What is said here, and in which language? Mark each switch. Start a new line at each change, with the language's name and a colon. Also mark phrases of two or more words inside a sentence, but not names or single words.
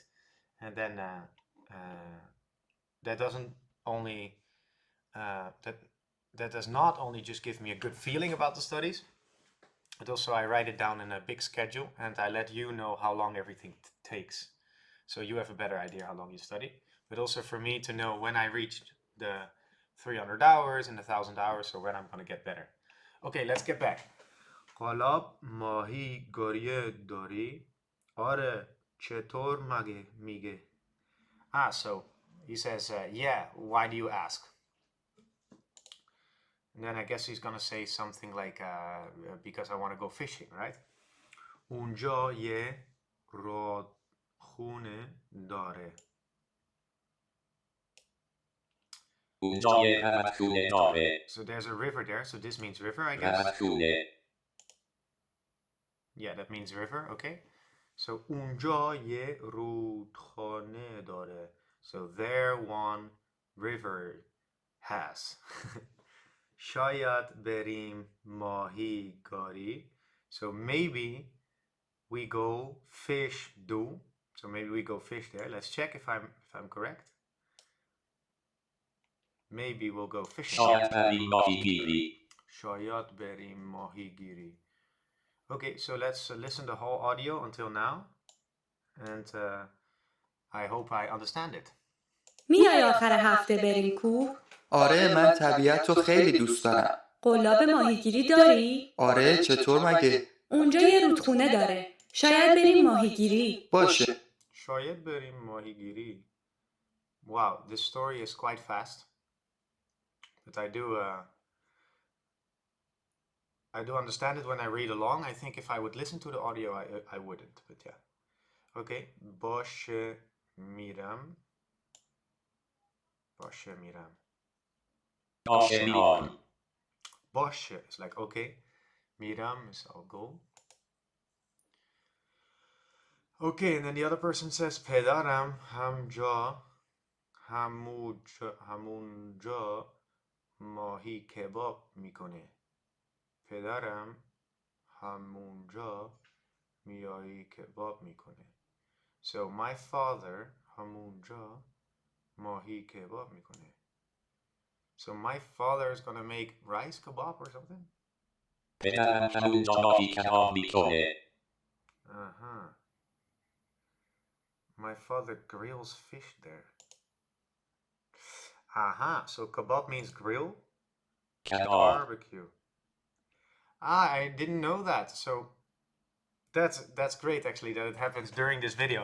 English: And then that doesn't only, that does not only just give me a good feeling about the studies, but also I write it down in a big schedule and I let you know how long everything takes. So you have a better idea how long you study, but also for me to know when I reached the 300 hours and 1,000 hours, so when I'm going to get better. Okay, let's get back.
Persian: حالا ماهی گریه داری؟ آره چطور مگه میگه؟
English: So he says, yeah, why do you ask? And then I guess he's gonna say something like, because I want to go fishing, right?
Persian: اونجا یه رودخونه داره. اونجا یه رودخونه داره.
English: So there's a river there, so this means river, I guess.
Persian: رودخونه
English: Yeah, that means river, okay.
Persian: So اونجا یه رودخانه داره.
English: So there one river has.
Persian: شاید بریم ماهیگیری.
English: So maybe we go fish do. So maybe we go fish there. Let's check if I'm correct. Maybe we'll go fishing.
Persian: شاید بریم ماهیگیری. شاید بریم ماهیگیری.
English: Okay, so let's listen the whole audio until now. And I hope I understand it.
Persian: میای آخر هفته بریم کوه؟ آره من طبیعت رو خیلی دوست دارم. قلاب ماهیگیری داری؟ آره چطور مگه؟ اونجا یه رودخونه داره. شاید بریم ماهیگیری. باشه. شاید بریم ماهیگیری.
English: Wow, this story is quite fast. But I do understand it when I read along. I think if I would listen to the audio, I wouldn't. But yeah.
Persian: Okay. باشه میرم. باشه میرم. باشه میام.
English: باشه is like okay. میرم is I'll go. Okay, and then the other person says
Persian: پدرم همجا همونجا ماهی کباب میکنه. پدرم همونجا ماهی کباب میکنه.
English: So my father
Persian: همونجا ماهی کباب میکنه.
English: So my father is gonna make rice kebab or something?
Persian: پدرم همونجا ماهی کباب میکنه.
English: Uh-huh. My father grills fish there. Aha, so kebab means grill?
Persian: کباب.
English: Barbecue. Ah, I didn't know that. So that's great actually that it happens during this video.